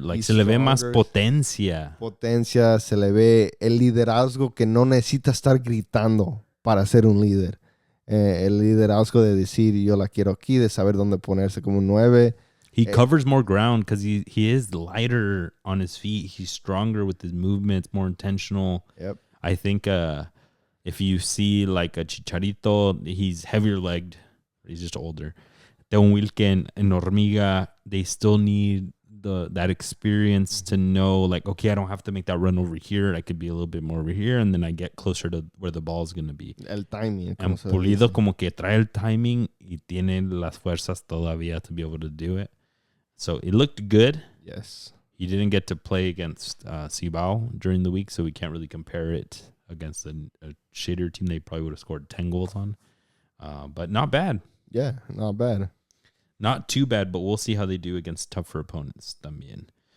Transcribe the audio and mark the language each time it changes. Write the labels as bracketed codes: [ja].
[es] Like, se le ve más potencia. Potencia, se le ve el liderazgo que no necesita estar gritando para ser un líder. El liderazgo de decir, yo la quiero aquí, de saber dónde ponerse como un 9. [en] He covers more ground because he is lighter on his feet. He's stronger with his movements, more intentional. Yep. I think if you see like a Chicharito, he's heavier legged. He's just older. Don Wilken and Hormiga, they still need that experience to know, like, okay, I don't have to make that run over here. I could be a little bit more over here, and then I get closer to where the ball is going to be. [es] El timing. And Pulido como que trae el timing y tiene las fuerzas todavía [en] to be able to do it. So it looked good. Yes. He didn't get to play against Cibao during the week, so we can't really compare it against a shittier team they probably would have scored 10 goals on. But not bad. Yeah, not bad. Not too bad, but we'll see how they do against tougher opponents [es] también.